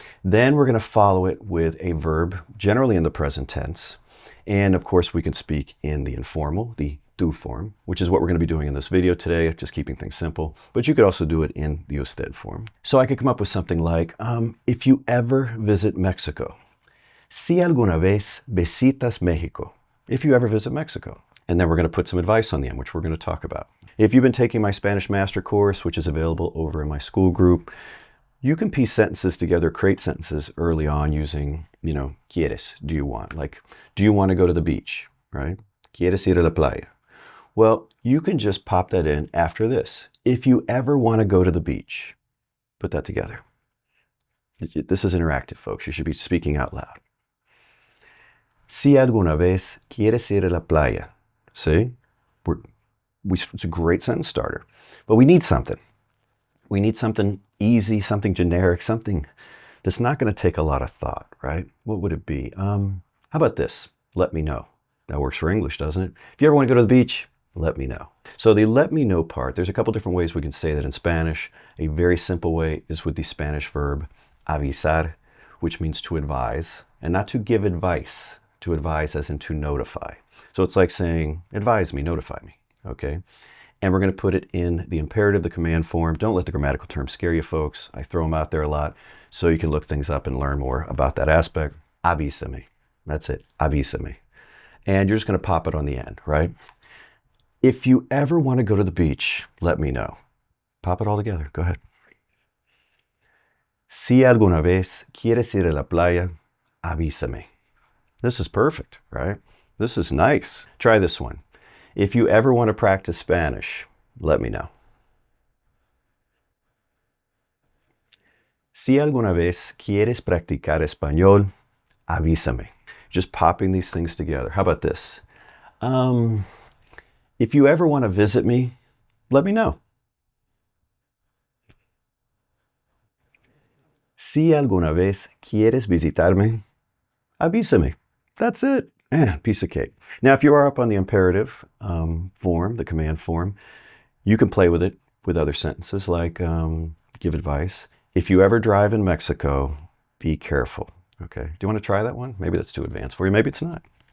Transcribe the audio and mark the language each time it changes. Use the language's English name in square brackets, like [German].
[English] Then we're going to follow it with a verb, generally in the present tense. And of course, we can speak in the informal, the do form, which is what we're going to be doing in this video today, just keeping things simple. But you could also do it in the usted form. So I could come up with something like, if you ever visit Mexico. [Spanish] Si alguna vez visitas Mexico. [English] If you ever visit Mexico. And then we're going to put some advice on the end, which we're going to talk about. If you've been taking my Spanish Master course, which is available over in my school group, you can piece sentences together, create sentences early on using, quieres, do you want? Like, do you want to go to the beach, right? [Spanish] Quieres ir a la playa. [English] Well, you can just pop that in after this. If you ever want to go to the beach, put that together. This is interactive, folks. You should be speaking out loud. [Spanish] Si alguna vez quieres ir a la playa. [English] See? It's a great sentence starter. But we need something. We need something easy, something generic, something that's not going to take a lot of thought, right? What would it be? How about this? Let me know. That works for English, doesn't it? If you ever want to go to the beach, let me know. So the let me know part, there's a couple different ways we can say that in Spanish. A very simple way is with the Spanish verb avisar, which means to advise, and not to give advice, to advise as in to notify. So it's like saying, advise me, notify me, okay? And we're going to put it in the imperative, the command form. Don't let the grammatical terms scare you, folks. I throw them out there a lot so you can look things up and learn more about that aspect. Avísame. That's it. Avísame. And you're just going to pop it on the end, right? If you ever want to go to the beach, let me know. Pop it all together. Go ahead. [Spanish] Si alguna vez quieres ir a la playa, avísame. [English] This is perfect, right? This is nice. Try this one. If you ever want to practice Spanish, let me know. [Spanish] Si alguna vez quieres practicar español, avísame. [English] Just popping these things together. How about this? If you ever want to visit me, let me know. [Spanish] Si alguna vez quieres visitarme, avísame. [English] That's it. Man, piece of cake. Now, if you are up on the imperative form, the command form, you can play with it with other sentences like give advice. If you ever drive in Mexico, be careful. Okay. Do you want to try that one? Maybe that's too advanced for you. Maybe it's not.